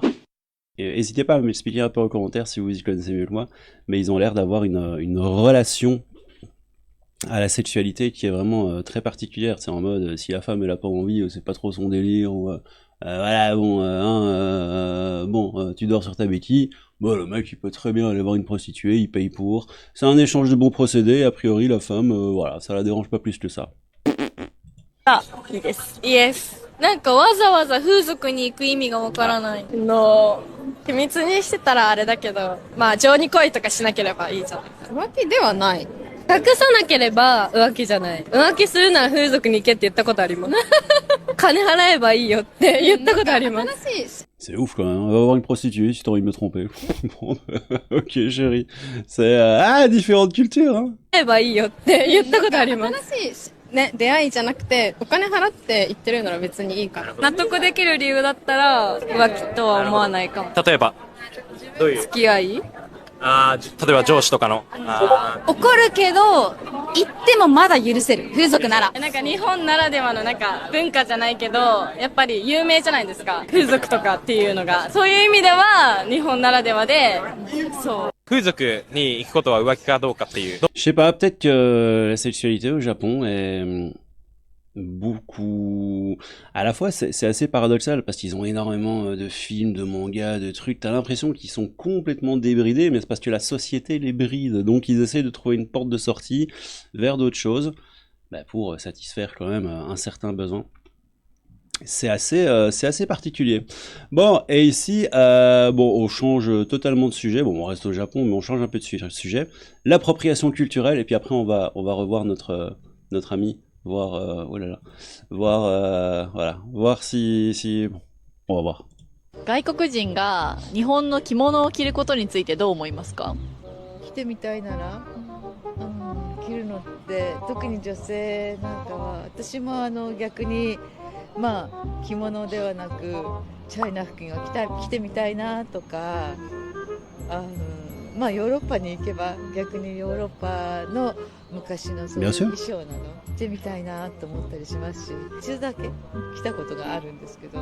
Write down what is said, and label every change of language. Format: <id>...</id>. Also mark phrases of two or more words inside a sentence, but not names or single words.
<fr>N'hésitez pas à m'expliquer un peu en commentaire si vous y connaissez mieux que moi, mais ils ont l'air d'avoir une relation à la sexualité qui est vraiment très particulière. C'est en mode, si la femme elle a pas envie, c'est pas trop son délire, ou voilà, bon, tu dors sur ta béquille, bon, le mec il peut très bien aller voir une prostituée, il paye pour, c'est un échange de bons procédés, a priori la femme, voilà, ça la dérange pas plus que ça.</fr> <ja>いいです。イエス。なんかわざわざ風俗に行く意味がわからない。秘密にしてたらあれだけど、まあ情に恋とかしなければいいじゃん。浮気ではない。隠さなければ浮気じゃない。浮気するなら風俗に行けって言ったことあります。金払えばいいよって言ったことあります。</ja> <fr>C'est ouf quand même, on va voir une prostituée si t'as envie de me tromper. Bon, ok chérie, c'est différentes cultures, hein.</fr> <ja>払えばいいよって言ったことあります。ね、出会いじゃなくて、お金払って行ってるなら別にいいから。納得できる理由だったら、浮気とは思わないかも。例えば、どういう？付き合い？例えば上司とかの。怒るけど、言ってもまだ許せる。風俗なら。なんか日本ならではのなんか文化じゃないけど、やっぱり有名じゃないですか。風俗とかっていうのが。そういう意味では、日本ならではで、そう。風俗に行くことは浮気かどうかっていう。</ja> <fr>Je sais pas, peut-être que la sexualité au Japon est beaucoup... À la fois, c'est assez paradoxal parce qu'ils ont énormément de films, de mangas, de trucs. T'as l'impression qu'ils sont complètement débridés, mais c'est parce que la société les bride. Donc ils essaient de trouver une porte de sortie vers d'autres choses pour satisfaire quand même un certain besoin. C'est assez particulier. Bon, et ici, bon, on change totalement de sujet. Bon, on reste au Japon, mais on change un peu de sujet. L'appropriation culturelle, et puis après, on va revoir notre ami, voir, oh là là, voir, voilà, voir si, bon, on va voir.</fr> <ja>外国人が日本の着物を着ることについてどう思いますか？着てみたいなら、着るのって特に女性なんかは私も逆にまあ着物ではなくチャイナ服が着てみたいなとか、まあヨーロッパに行けば逆にヨーロッパの昔のそういう衣装など着てみたいなと思ったりしますし、一度だけ着たことがあるんですけど。</ja>